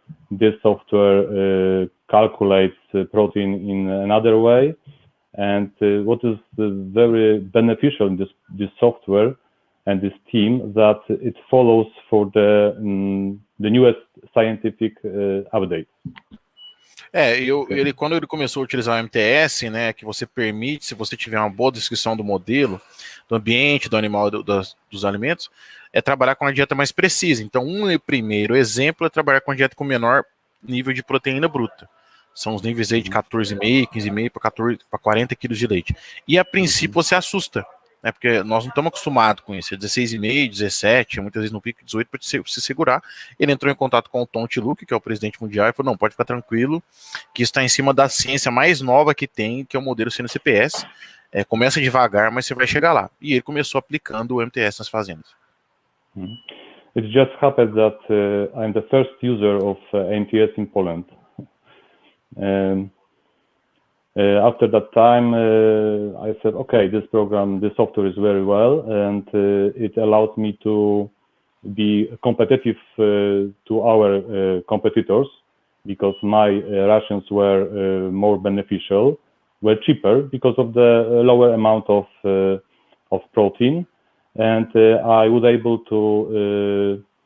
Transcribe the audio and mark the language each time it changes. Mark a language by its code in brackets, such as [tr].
[en] This software calculates protein in another way. And what is very beneficial in this software and this team, that it follows for the newest scientific updates. [pt] Quando ele começou a utilizar o MTS, né, que você permite, se você tiver uma boa descrição do modelo, do ambiente, do animal, dos alimentos, é trabalhar com uma dieta mais precisa. Então, primeiro exemplo é trabalhar com uma dieta com menor nível de proteína bruta. São os níveis aí de 14,5, 15,5 para 40 quilos de leite. E a princípio você assusta, né, porque nós não estamos acostumados com isso. É 16,5, 17, muitas vezes no pico 18 para se segurar. Ele entrou em contato com o Tom Teluki, que é o presidente mundial, e falou, não, pode ficar tranquilo, que isso está em cima da ciência mais nova que tem, que é o modelo CNCPS. Começa devagar, mas você vai chegar lá. E ele começou aplicando o MTS nas fazendas. [en] It just happened that I'm the first user of MTS in Poland. After that time, I said, okay, this software is very well, and it allows me to be competitive to our competitors, because my rations were more beneficial, were cheaper because of the lower amount of protein, and I was able to